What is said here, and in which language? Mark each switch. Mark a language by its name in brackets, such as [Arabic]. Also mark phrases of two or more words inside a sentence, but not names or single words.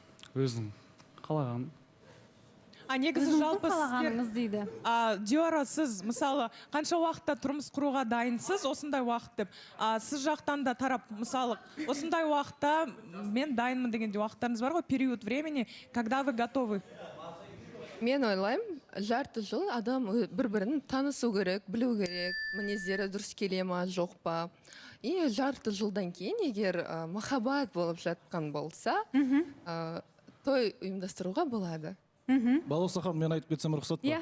[Kazakh] Өзінің қалағаным. Негізі жалпы қалағаныңыз дейді. Диора, сіз мысалы қанша уақытта тұрмыс құруға дайынсыз, осындай уақыт деп. Сіз жақтан да тарап, мысалы, осындай уақытта мен дайынмын дегенде уақыттарыңыз бар ғой, [Russian] период времени, когда вы готовы? [Kazakh] Мен ойлаймын, жарты жыл адам бір бірін танысу керек, білу керек, мінездері дұрыс келе ма, жоқ па. И жарты жылдан кейін егер махаббат болып жатқан болса, той ұйымдастыруға болады. Балауса ханым, мен айтып кетсем рұқсат па?